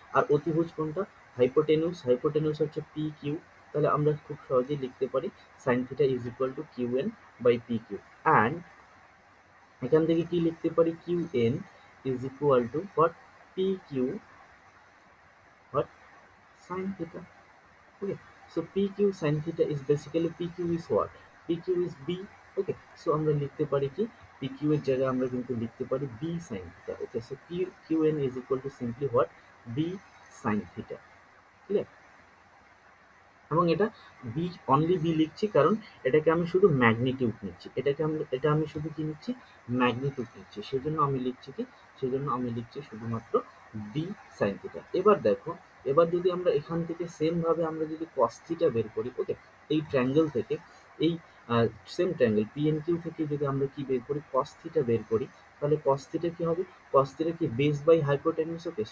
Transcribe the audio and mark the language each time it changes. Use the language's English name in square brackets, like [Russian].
[Bangla] আর অতিভুজ কোনটা, হাইপোটেনুস, হাইপোটেনুস হচ্ছে পি কিউ। তাহলে আমরা খুব সহজেই লিখতে পারি [English] sine theta is equal to Q N by P Q, and [Bangla] এখান থেকে কি লিখতে পারি, [English] Q N is equal to what, P Q, what, sine theta, okay. So pq sin theta is basically, pq is what, pq is b, okay. [Bangla] So আমরা লিখতে পারি কি, pq এর জায়গায় আমরা কিন্তু লিখতে পারি b sin theta, okay. [English] So qn is equal to simply what, b sin theta, clear। [Bangla] এবং এটা বি, অনলি বি লিখছি কারণ এটাকে আমি শুধু ম্যাগনিটিউড নিচ্ছি, এটা আমি শুধু কি নিচ্ছি, ম্যাগনিটিউড নিচ্ছি, সেজন্য আমি লিখছি কি, সেজন্য আমি লিখছি শুধুমাত্র বি সাইন থিটা। এবার দেখো, এবার যদি আমরা এখান থেকে সেম ভাবে আমরা যদি কস থিটা বের করি, ওকে, এই ট্রায়াঙ্গেল থেকে, এই সেম ট্রায়াঙ্গেল পিএনকিউ থেকে যদি আমরা কি বের করি, কস থিটা বের করি, তাহলে কস থিটা কি হবে, কস থিটা কি বেস বাই হাইপোটেনিউস, ওকে।